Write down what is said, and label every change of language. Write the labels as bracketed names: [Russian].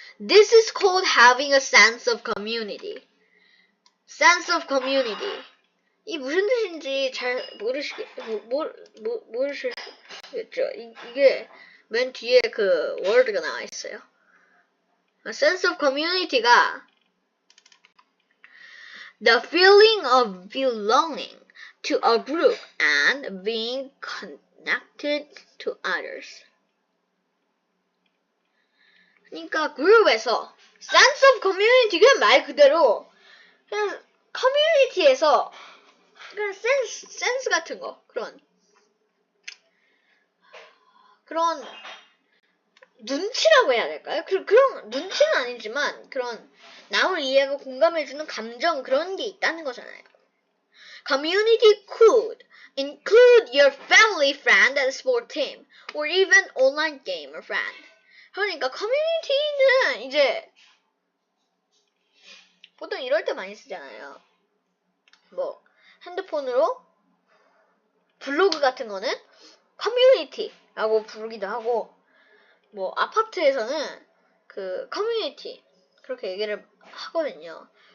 [English] This is called having a sense of community. sense of community. [Korean] 이 무슨 뜻인지 잘 모르시겠죠? 이게 맨 뒤에 그 word가 나와 있어요. [English] sense of community가 the feeling of belonging to a group and being connected to others. [Korean] 그러니까 그룹에서 [English] sense of community [Korean] 가 말 그대로 그냥 커뮤니티에서 그냥 센스 같은 거 그런 눈치라고 해야 될까요? 그런 눈치는 아니지만 그런 남을 이해하고 공감해주는 감정 그런 게 있다는 거잖아요. [English] Community could include your family friend and sport team or even online gamer friend. [Korean] 그러니까 커뮤니티는 이제 보통 이럴 때 많이 쓰잖아요. 뭐 핸드폰으로 블로그 같은 거는 커뮤니티라고 부르기도 하고 뭐 아파트에서는 그 커뮤니티 그렇게 얘기를 하거든요.